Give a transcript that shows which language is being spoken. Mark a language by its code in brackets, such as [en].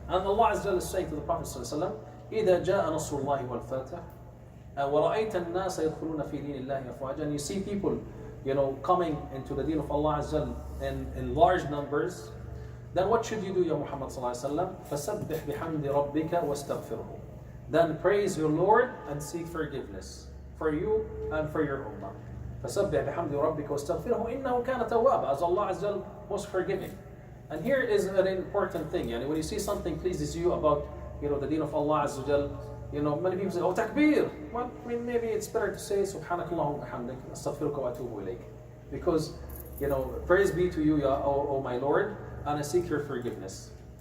[en] And Allah Azza is saying to the Prophet sallallahu alaihi wasallam, [ar] إذا جاء نصر الله والفتح ورأيت الناس يدخلون في دين الله أفواجا. [en] And you see people coming into the deen of Allah Azza in large numbers. Then what should you do, Ya Muhammad sallallahu alaihi wasallam? [ar] فَسَبِّحْ بِحَمْدِ رَبِّكَ وَاسْتَغْفِرْهُ. [en] Then praise your Lord and seek forgiveness for you and for your ummah. [ar] فَسَبِّحْ بِحَمْدِ رَبِّكَ وَاسْتَغْفِرْهُ إِنَّهُ كَانَ تَوَّابًا, [en] as Allah Azza was forgiving. And here is an important thing. When you see something pleases you about the deen of Allah Azza, many people say, oh, takbir. Well, maybe it's better to say [ar] subhanakallahumma bihamdik astaghfiruka wa atubu ilayk, [en] because praise be to you, O my Lord, and I seek your forgiveness.